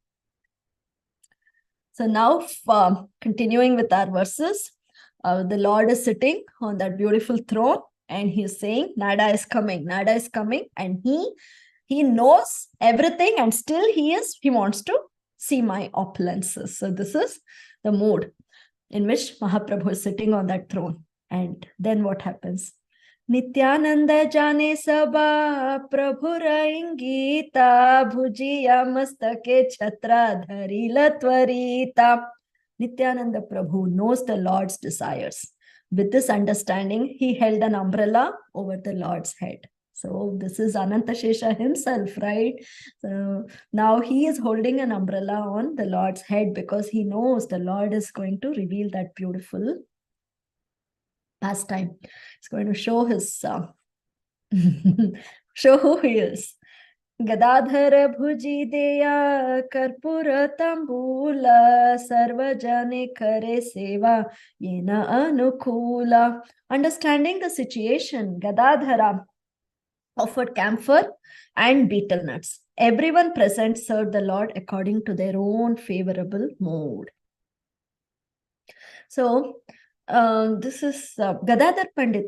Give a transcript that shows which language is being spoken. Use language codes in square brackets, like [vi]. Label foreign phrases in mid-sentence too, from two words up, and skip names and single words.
[en] So now, continuing with our verses, the Lord is sitting on that beautiful throne, and he is saying, Nada is coming, and he knows everything, and still he wants to see my opulences. So this is the mood in which Mahaprabhu is sitting on that throne. And then what happens? [bn] নিত্যানন্দ জানে সব প্রভুর ইঙ্গিত বুঝিয়া মস্তকে ছত্র ধরিল ত্বরিত. [en] Nityananda Prabhu knows the Lord's desires. With this understanding, he held an umbrella over the Lord's head. So this is Anantashesha himself, right? So now he is holding an umbrella on the Lord's head because he knows the Lord is going to reveal that beautiful pastime. He's going to show his show who he is. [bn] গদাধর বুঝি দেয় কর্পূর তাম্বূল সর্বজনে করে সেবা যেন অনুকূল. [en] Understanding the situation, Gadadhara offered camphor and betel nuts. Everyone present served the Lord according to their own favorable mood. So this is Gadadhar Pandit.